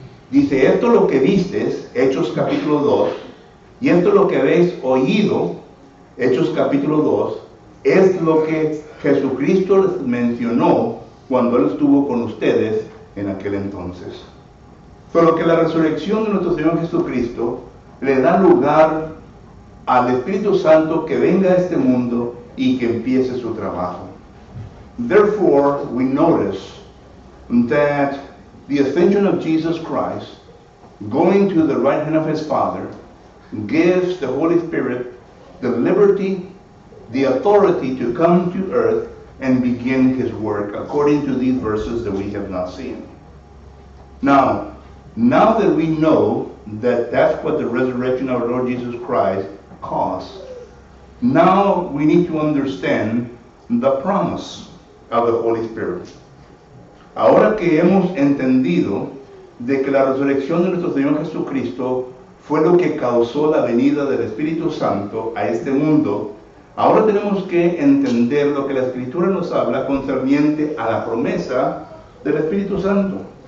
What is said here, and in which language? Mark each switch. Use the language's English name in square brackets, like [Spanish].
[Spanish] Dice, esto es lo que vistes, Hechos capítulo 2, y esto es lo que habéis oído, Hechos capítulo 2, es lo que Jesucristo les mencionó cuando Él estuvo con ustedes en aquel entonces. Solo que la resurrección de nuestro Señor Jesucristo le da lugar al Espíritu Santo que venga a este mundo y que empiece su trabajo. [English] Therefore, we notice that the ascension of Jesus Christ, going to the right hand of His Father, gives the Holy Spirit the liberty, the authority to come to earth and begin His work, according to these verses that we have not seen. Now that we know that that's what the resurrection of our Lord Jesus Christ caused, now we need to understand the promise of the Holy Spirit. [Spanish] Ahora que hemos entendido de que la resurrección de nuestro Señor Jesucristo fue lo que causó la venida del Espíritu Santo a este mundo, ahora tenemos que entender lo que la Escritura nos habla concerniente a la promesa del Espíritu Santo.